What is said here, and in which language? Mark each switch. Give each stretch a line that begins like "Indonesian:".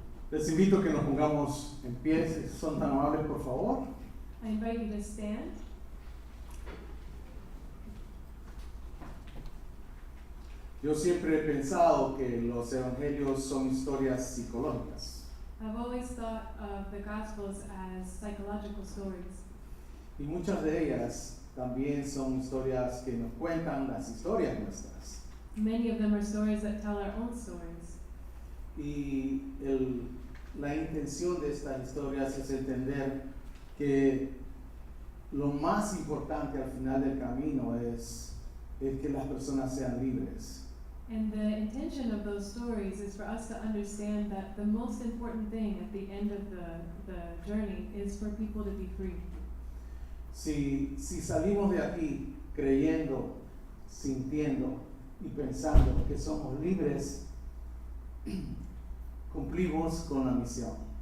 Spanish: Les invito a que nos pongamos en pie, si son tan amables, por favor.
English: I invite you to stand.
Spanish: Yo siempre he pensado que los evangelios son historias psicológicas.
English: I've always thought of the Gospels as psychological stories.
Spanish: Y muchas de ellas también son historias que nos cuentan las historias nuestras.
English: Many of them are stories that tell our own stories.
Spanish: Y la intención de estas historias es entender que lo más importante al final del camino es que las personas sean libres.
English: And the intention of those stories is for us to understand that the most important thing at the end of the journey is for people to be free.
Spanish: Si salimos de aquí creyendo, sintiendo y pensando que somos libres, cumplimos con la misión.